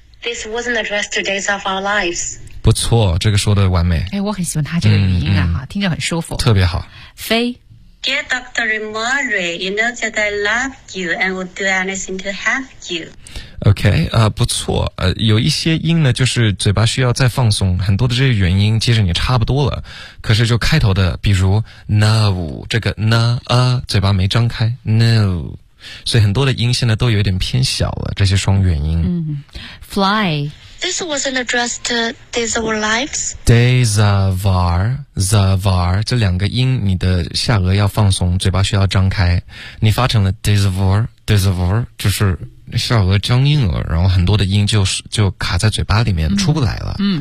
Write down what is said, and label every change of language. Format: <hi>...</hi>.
<en>This wasn't addressed to days of our lives.</en> <zh>不错，这个说的完美。哎，我很喜欢他这个语音啊，听着很舒服。特别好。飞。</zh> <en>Dear Dr.</en> <zh>OK, 不错，有一些音呢，就是嘴巴需要再放松，很多的这些元音接着你差不多了，可是就开头的，比如 no, 这个 no, 嘴巴没张开 no, 所以很多的音现在都有点偏小了，这些双元音。</zh> <en>Fly. This wasn't addressed to days of our lives.</en> <zh>Days of our, the of our, 这两个音你的下颚要放松，嘴巴需要张开，你发成了 days of our, days of our, 就是下颚僵硬了，然后很多的音就卡在嘴巴里面出不来了。</zh>